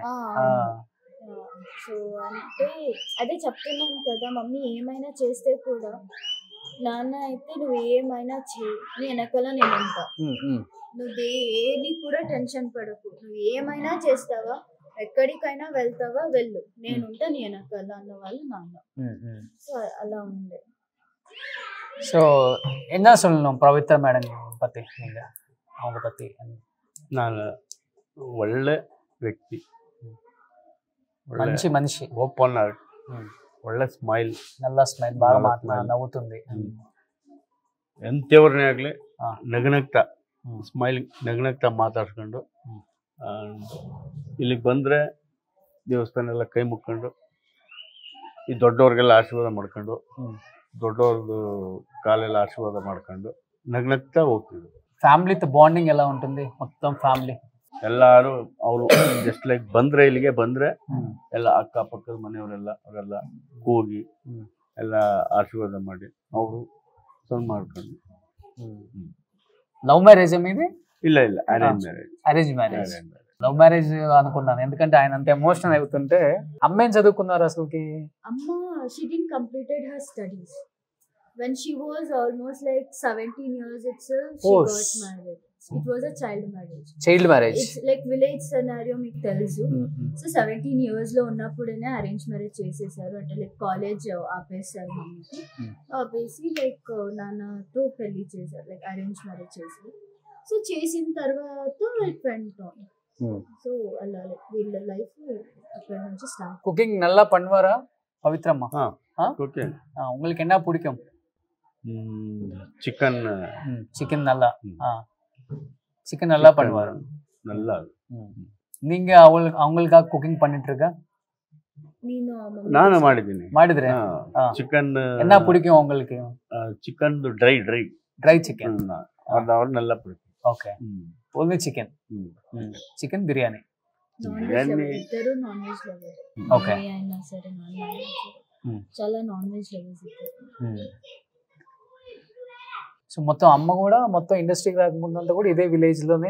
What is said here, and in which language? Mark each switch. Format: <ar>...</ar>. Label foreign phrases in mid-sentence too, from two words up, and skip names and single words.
<te>సో అంటే అదే చెప్తున్నాను కదా, మమ్మీ ఏమైనా చేస్తే కూడా నాన్న అయితే నువ్వు ఏమైనా చేయి, నీ వెనకాల నేను ఉంటా, నువ్వు ఏది కూడా టెన్షన్ పడకు, నువ్వు ఏమైనా చేస్తావా, ఎక్కడికైనా వెళ్తావా వెళ్ళు, నేనుంటా నీ వెనకాల అన్న వాళ్ళు నాన్న. సో అలా ఉండే.</te> <ta>ஸோ என்ன சொல்லணும் பவித்ரா மேடம் பற்றி நீங்கள், அவங்க பற்றி?</ta> <kn>ನಾನು ಒಳ್ಳೆ ವ್ಯಕ್ತಿ,</kn> <te>మంచి మనిషి,</te> <en>open heart,</en> <kn>ಒಳ್ಳೆ ಸ್ಮೈಲ್,</kn> <te>నల్ల స్మైల్, బాగా నవ్వుతుంది.</te> <kn>ಎಂಥವ್ರನ್ನೇ ಆಗಲಿ ನಗನಗ್ತಾ ಸ್ಮೈಲಿಂಗ್ ನಗನಗ್ತಾ ಮಾತಾಡ್ಸ್ಕೊಂಡು ಇಲ್ಲಿಗೆ ಬಂದರೆ ದೇವಸ್ಥಾನ ಎಲ್ಲ ಕೈ ಮುಕ್ಕೊಂಡು ಈ ದೊಡ್ಡವ್ರಿಗೆಲ್ಲ ಆಶೀರ್ವಾದ ಮಾಡ್ಕೊಂಡು ದೊಡ್ಡವ್ರದ್ದು ಕಾಲೆಲ್ಲ ಆಶೀರ್ವಾದ ಮಾಡ್ಕೊಂಡು ನಗ್ನಗ್ತಾ ಹೋಗ್ತಿದ್ರು.</kn> <en>familyతో bonding</en> <te>ఎలా ఉంటుంది? మొత్తం ఫ్యామిలీ</te> <kn>ಎಲ್ಲಾರು ಅವರು</kn> <en>just like</en> <kn>ಬಂದ್ರೆ ಇಲ್ಲಿಗೆ ಬಂದ್ರೆ ಎಲ್ಲ ಅಕ್ಕಪಕ್ಕದ ಮನೆಯವರೆಲ್ಲ ಅವರೆಲ್ಲ ಹೋಗಿ ಎಲ್ಲ ಆಶೀರ್ವಾದ ಮಾಡಿ ಅವರು ಸ್ವಲ್ಪ ಮಾಡ್ಕೊಂಡು.</kn> <en>love marriage</en> <te>మీది?</te> <kn>ಇಲ್ಲ</kn> <en>arrange marriage. arrange marriage. love marriage</en> <te>అనుకున్నాను, ఎందుకంటే ఆయన అంత ఎమోషనల్ అవుతుంటే. అమ్మ ఏం చదువుకున్నారు అసలుకి?</te> <en>అమ్మ she didn't completed her studies. When she was almost like 17 years itself, she got married. It was a child marriage. It's like village scenario</en> <te>మీకు తెలుసు. సో 17 years లో ఉన్నప్పుడేనే</te> <en>arrange marriage</en> <te>చేసేసారు. అంటే లైక్ కాలేజ్ ఆపేసారు మమ్మీకి. ఆపేసి లైక్ నాన్నతో పెళ్లి చేశారు, లైక్</te> <en>arrange marriage</en> <te>చేశారు. సో చేసిన తర్వాత</te> <en>like went on.</en> <te>సో అలా వీళ్ళ లైఫ్ అక్కడ నుంచి స్టార్ట్.</te> <ta>కుకింగ్ நல்லா பண்ணுவாரா பவித்ரம்மா? குக்கிங் உங்களுக்கு என்ன பிடிக்கும்? சிக்கன் நல்லா சிக்கன் நல்லா பண்ணுவாரு. நல்லா. நீங்க அவங்களுக்காக குக்கிங் பண்ணிட்டு இருக்க?</ta> <kn>ನಾನು ಮಾಡಿದ್ದೀನಿ. ಚಿಕನ್</kn> <ta>என்ன பிடிக்கும் உங்களுக்கு?</ta> <en>chicken dry chicken</en> <ta>ಅದು நல்லா பிடிக்கும்.</ta> <en>okay, only chicken. chicken biryani.</en> <te>ఇద్దరు</te> <en>non veg lover.</en> <te>ఓకే, అయినా సరే</te> <en>non veg</en> <te>చాలా</te> <en>non veg lovers</en> <te>ఇద్దరు. సో మొత్తం అమ్మ కూడా మొత్తం ఇండస్ట్రీకి రాకముందంతా కూడా ఇదే విలేజ్ లోనే</te>